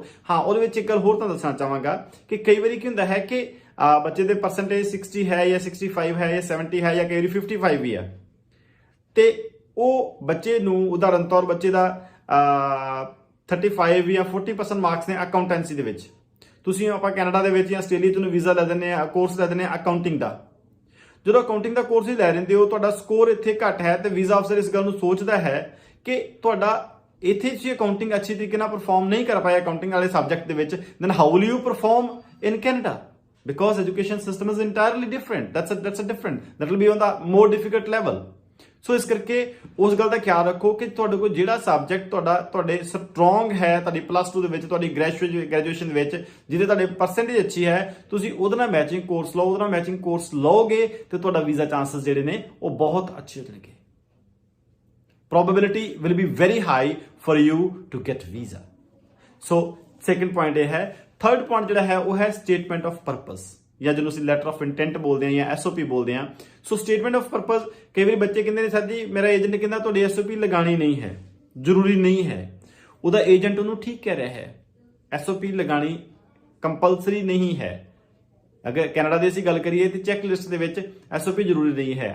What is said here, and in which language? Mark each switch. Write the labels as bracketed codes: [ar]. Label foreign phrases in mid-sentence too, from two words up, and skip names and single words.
[pa] ਹਾਂ, ਉਹਦੇ ਵਿੱਚ ਇੱਕ ਗੱਲ ਹੋਰ ਤੁਹਾਨੂੰ ਦੱਸਣਾ ਚਾਹਾਂਗਾ ਕਿ ਕਈ ਵਾਰੀ ਕੀ ਹੁੰਦਾ ਹੈ ਕਿ ਬੱਚੇ ਦੇ ਪਰਸੈਂਟੇਜ 60 ਹੈ ਜਾਂ 65 ਹੈ ਜਾਂ 70 ਹੈ ਜਾਂ ਕਈ ਵਾਰੀ 55 ਵੀ ਹੈ, ਤੇ ਉਹ ਬੱਚੇ ਨੂੰ ਉਦਾਹਰਨ ਤੌਰ ਬੱਚੇ ਦਾ 35 ਜਾਂ 40% ਮਾਰਕਸ ਨੇ ਅਕਾਊਂਟੈਂਸੀ ਦੇ ਵਿੱਚ। ਤੁਸੀਂ ਆਪਾਂ ਕੈਨੇਡਾ ਦੇ ਵਿੱਚ ਜਾਂ ਆਸਟ੍ਰੇਲੀਆ ਤੋਂ ਵੀਜ਼ਾ ਲੈ ਦਿੰਦੇ ਆ, ਕੋਰਸ ਲੈ ਦਿੰਦੇ ਆ ਅਕਾਊਂਟਿੰਗ ਦਾ, ਜਦੋਂ ਅਕਾਊਂਟਿੰਗ ਦਾ ਕੋਰਸ ਹੀ ਲੈ ਰਹੇ ਹੋ, ਤੁਹਾਡਾ ਸਕੋਰ ਇੱਥੇ ਘੱਟ ਹੈ ਤੇ [en] visa officer [pa] ਇਸ ਗੱਲ ਨੂੰ ਸੋਚਦਾ ਹੈ ਕਿ ਤੁਹਾਡਾ ਇੱਥੇ ਤੁਸੀਂ ਅਕਾਊਂਟਿੰਗ ਅੱਛੀ ਤਰੀਕੇ ਨਾਲ ਪਰਫਾਰਮ ਨਹੀਂ ਕਰ ਪਾਏ ਅਕਾਊਂਟਿੰਗ ਵਾਲੇ ਸਬਜੈਕਟ ਦੇ ਵਿੱਚ, [en] then how will you perform in Canada? Because education system is entirely different. That's a different. That will be on the more difficult level. [pa] ਸੋ ਇਸ ਕਰਕੇ ਉਸ ਗੱਲ ਦਾ ਖਿਆਲ ਰੱਖੋ ਕਿ ਤੁਹਾਡੇ ਕੋਲ ਜਿਹੜਾ ਸਬਜੈਕਟ ਤੁਹਾਡੇ ਸਟਰੋਂਗ ਹੈ ਤੁਹਾਡੀ +2 ਦੇ ਵਿੱਚ, ਤੁਹਾਡੀ ਗ੍ਰੈਜੂਏਸ਼ਨ ਦੇ ਵਿੱਚ, ਜਿਹਦੇ ਤੁਹਾਡੇ ਪਰਸੈਂਟੇਜ ਅੱਛੀ ਹੈ, ਤੁਸੀਂ ਉਹਦੇ ਨਾਲ [en] matching course [pa] ਲਓ। ਉਹਦੇ ਨਾਲ [en] matching course [pa] ਲਓਗੇ ਤੇ ਤੁਹਾਡਾ [en] visa chances [pa] ਜਿਹੜੇ ਨੇ ਉਹ ਬਹੁਤ ਅੱਛੇ ਹੋ ਜਾਣਗੇ। [en] probability will be very high for you to get visa. So second point [pa] ਇਹ ਹੈ। [en] third point [pa] ਜਿਹੜਾ ਹੈ ਉਹ ਹੈ [en] statement of purpose, [pa] ਜਾਂ ਜਿਹਨੂੰ ਅਸੀਂ [en] letter of intent [pa] ਬੋਲਦੇ ਹਾਂ ਜਾਂ SOP ਬੋਲਦੇ ਹਾਂ। ਸੋ [en] statement of purpose, [pa] ਕਈ ਵਾਰੀ ਬੱਚੇ ਕਹਿੰਦੇ ਨੇ ਸਰ ਜੀ ਮੇਰਾ ਏਜੰਟ ਕਹਿੰਦਾ ਤੁਹਾਡੀ SOP ਲਗਾਣੀ ਨਹੀਂ ਹੈ, ਜ਼ਰੂਰੀ ਨਹੀਂ ਹੈ। ਉਹਦਾ ਏਜੰਟ ਉਹਨੂੰ ਠੀਕ ਕਹਿ ਰਿਹਾ ਹੈ, SOP ਲਗਾਣੀ ਕੰਪਲਸਰੀ ਨਹੀਂ ਹੈ। ਅਗਰ ਕੈਨੇਡਾ ਦੀ ਅਸੀਂ ਗੱਲ ਕਰੀਏ ਤੇ [en] check list [pa] ਦੇ ਵਿੱਚ SOP ਜ਼ਰੂਰੀ ਨਹੀਂ ਹੈ।